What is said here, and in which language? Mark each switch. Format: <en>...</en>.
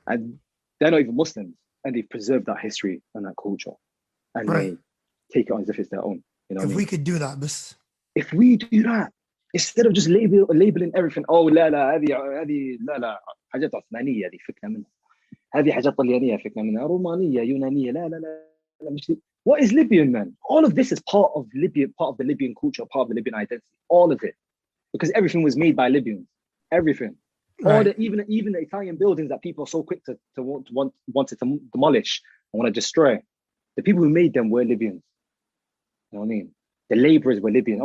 <en>And they're not even Muslims. And they've preserved that history and that culture. And right. they take it on as if it's their own. You know what I If we mean? could do that, بس If we do that, instead of just labeling everything, oh</en> <ar>لا هذه لا حاجات عثمانية هذه فكنا منها. هذه حاجات طليانية فكنا منها. رومانية يونانية لا مش دي.</ar> <en>What is Libyan, man? All of this is part of Libya, part of the Libyan culture, part of the Libyan identity. All of it. Because everything was made by Libyans. Everything. All right. the even the Italian buildings that people are so quick to wanted to demolish and want to destroy. The people who made them were Libyans. You know what I mean? The laborers were Libyan.</en>